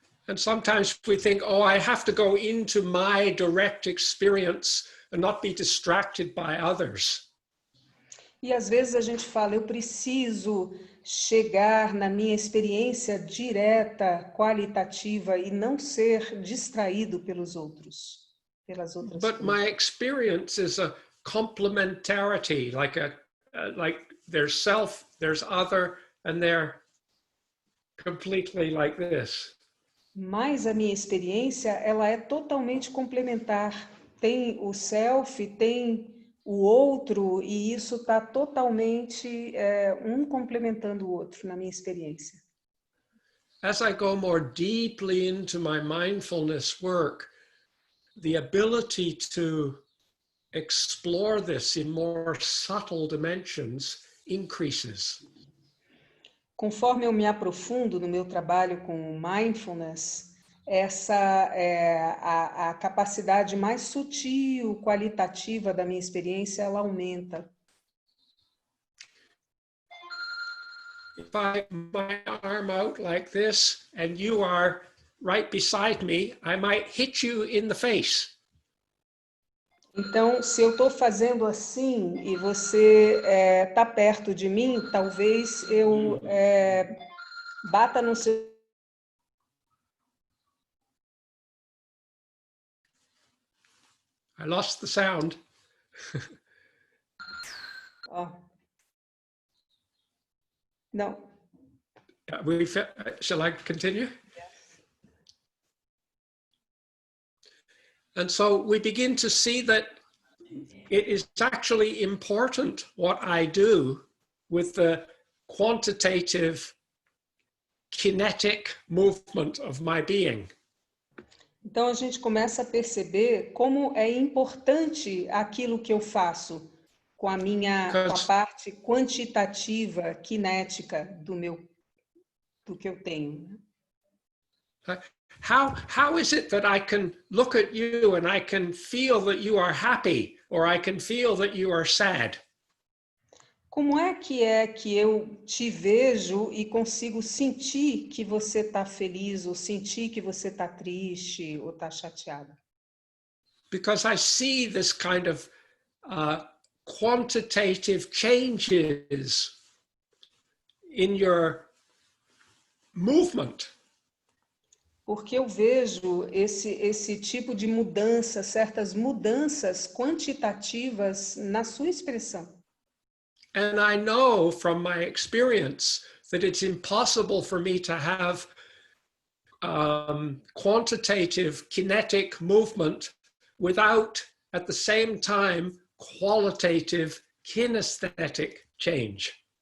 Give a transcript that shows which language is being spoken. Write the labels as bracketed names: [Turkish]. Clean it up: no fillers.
[English] And sometimes we think, oh, I have to go into my direct experience and not be distracted by others. [Portuguese] E às vezes a gente fala, eu preciso chegar na minha experiência direta, qualitativa e não ser distraído pelos outros, pelas outras [English] But [Portuguese] coisas. [English] my experience is a complementarity, like there's self, there's other, and they're completely like this. [Portuguese] Mas a minha experiência, ela é totalmente complementar. Tem o self, tem o outro, e isso está totalmente um complementando o outro na minha experiência. [English] As I go more deeply into my mindfulness work, the ability to explore this in more subtle dimensions increases. [Portuguese] Conforme eu me aprofundo no meu trabalho com mindfulness, a capacidade mais sutil, qualitativa da minha experiência, ela aumenta. [English] if I my arm out like this and you are right beside me, I might hit you in the face. [Portuguese] Então, se eu estou fazendo assim e você está perto de mim, talvez eu bata no seu... [English] I lost the sound. [Portuguese] Ó. Não. [English] Shall I continue? And so we begin to see that it is actually important what I do with the quantitative kinetic movement of my being. [Portuguese] Então a gente começa a perceber como é importante aquilo que eu faço com a parte quantitativa, cinética do que eu tenho. [English] How is it that I can look at you and I can feel that you are happy or I can feel that you are sad? [Portuguese] Como é que eu te vejo e consigo sentir que você está feliz ou sentir que você está triste ou está chateado? [English] Because I see this kind of quantitative changes in your movement. [Portuguese] Porque eu vejo esse tipo de mudança, certas mudanças quantitativas na sua expressão. [English] And I know from my experience that it's impossible for me to have quantitative kinetic movement without, at the same time, qualitative kinesthetic change.